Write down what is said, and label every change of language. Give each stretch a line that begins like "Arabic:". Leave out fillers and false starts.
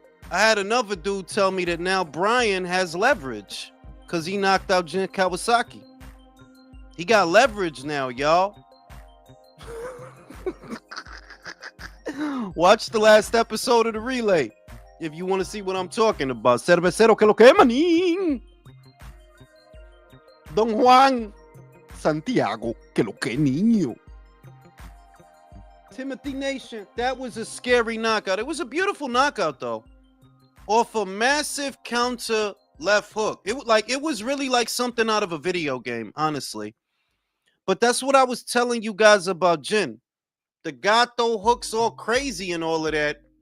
English: I had another dude tell me that now Brian has leverage because he knocked out Jin Kawasaki. He got leverage now, y'all. Watch the last episode of the relay if you want to see what I'm talking about.
Spanish: Cervecero que lo que manín. Don Juan Santiago que lo que niño.
English: Timothy Nation, that was a scary knockout. It was a beautiful knockout though. Off a massive counter left hook. It was really like something out of a video game, honestly. But that's what I was telling you guys about Jin. The gato hooks all crazy and all of that.